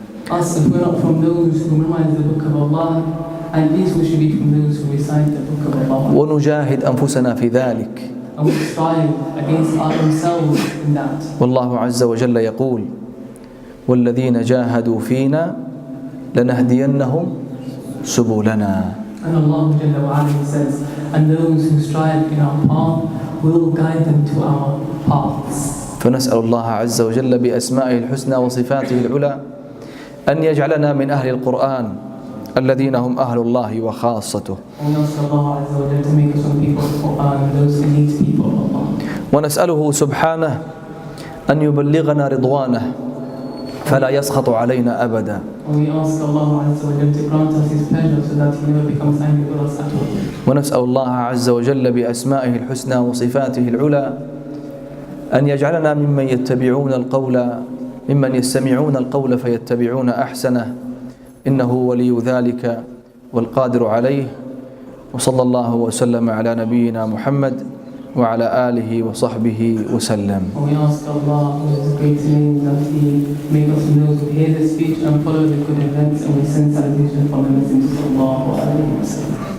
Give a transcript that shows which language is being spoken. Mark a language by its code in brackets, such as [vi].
[en] Us, if we're not from those who memorize the book of Allah, at least we should be from those who recite the book of Allah. [ar] ونجاهد أنفسنا في ذلك. [en] And we strive against ourselves in that. [ar] والله عز وجل يقول: والذين جاهدوا فينا لنهدينهم سبلنا. [en] And Allah Jalla wa Ala says, and those who strive in our path will guide them to our paths. [ar] فنسأل الله عز وجل بأسمائه الحسنى وصفاته العلى أن يجعلنا من أهل القرآن الذين هم أهل الله وخاصته. [en] And we ask Allah Azza wa Jalla to make us from people of the Quran and those elite people of Allah. [ar] ونسأله سبحانه أن يبلغنا رضوانه فلا يسخط علينا أبدا. [en] And we ask Allah Azza wa Jalla to grant us His pleasure so that He never becomes angry with us at all. [ar] ونسأل الله عز وجل بأسمائه الحسنى وصفاته العلى أن يجعلنا ممن يستمعون القول فيتبعون أحسنه، إنه ولي ذلك والقادر عليه. وصلى الله وسلم على نبينا محمد وعلى آله وصحبه وسلم. [en] And we ask Allah, who is great name, that He make us from those who hear the speech and follow the good events, and we send salutation from the Messenger sallallahu alaihi wasallam.